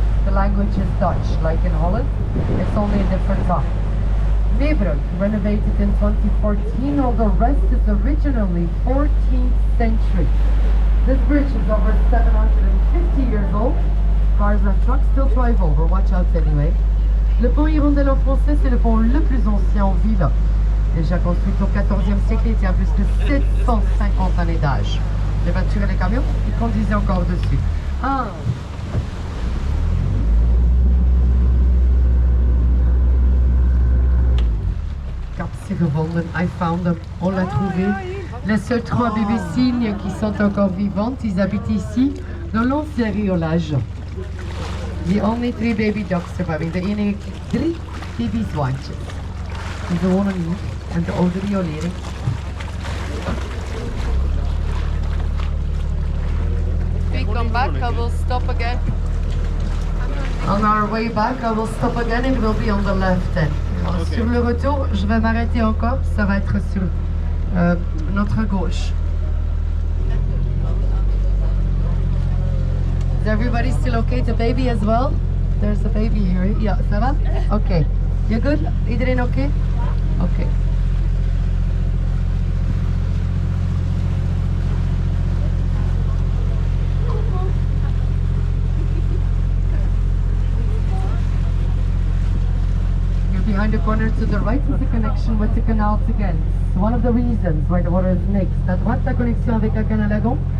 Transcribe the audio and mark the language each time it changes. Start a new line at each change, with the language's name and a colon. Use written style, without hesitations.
English: The language is Dutch, like in Holland. It's only a different tongue. Meebrug, renovated in 2014, all the rest is originally 14th century. This bridge is over 750 years old. Cars and trucks still drive over, watch out anyway.
French: Le pont Hirondelle en français, c'est le pont le plus ancien en ville. Déjà construit au XIVe siècle, il tient plus de 750 années d'âge. Les voitures et les camions, ils conduisaient encore dessus. Ah. C'est
Dutch: gevonden,
English: I found them,
French: on l'a trouvé. Les seuls 3 bébés cygnes qui sont encore vivantes, ils habitent ici, dans l'ancien riolage.
English: The only 3 baby ducks surviving.
Dutch: De enige 3 babyzwaantjes. Die wonen hier en de oude riolering.
English: We come back, I will stop again. On our way back, I will stop again and we'll be on the left then.
French: Sur le retour, je vais m'arrêter encore, ça va être sur notre gauche.
English: Is everybody still okay? The baby as well? There's a baby here. Yeah,
French: ça va?
English: Okay. You good?
Dutch: Iedereen okay?
English: Okay. You're behind the corner to the right is the connection with the canals again. It's one of the reasons why the water is mixed.
French: À droite, la connexion avec le canal Lagon.